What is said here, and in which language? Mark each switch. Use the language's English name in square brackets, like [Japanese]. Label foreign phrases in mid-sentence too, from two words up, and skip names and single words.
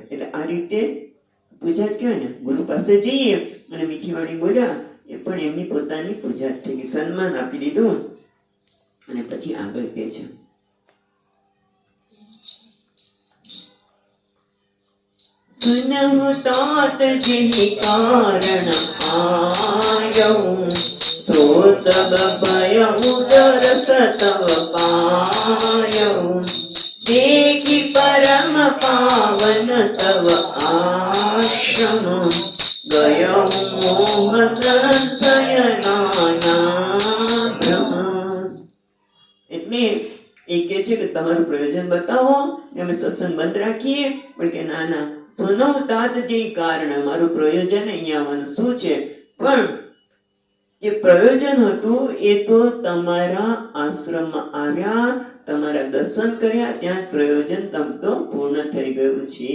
[Gujarati] એટલે આ રીતે પૂજા જ કહેવાય ને, ગુરુ પાસે જઈએ અને મીઠી વાણી બોલ્યા એ પણ એમની પોતાની પૂજા થઈ ગઈ, સન્માન આપી દીધું. અને પછી આગળ કહે છે [Awadhi] सुनहु तात जिहि कारण आयऊं तो सब भयऊं दरस तव पायऊं देखी परम पावन तव आश्रम गयऊं मोह संशय नाना भ्रम. [Gujarati] એટલે એ કહે છે કે તમારું પ્રયોજન બતાવો, અમે સત્સંગ બંધ રાખીએ. પણ કે ના ના, [Awadhi] सुनो तात [Gujarati] જે કારણ, મારું પ્રયોજન અહીંયા આવવાનું શું છે? પણ જે પ્રયોજન હતું એ તો તમારા આશ્રમમાં આવ્યા, તમારા દર્શન કર્યા, ત્યાં પ્રયોજન તમ તો પૂર્ણ થઈ ગયું છે.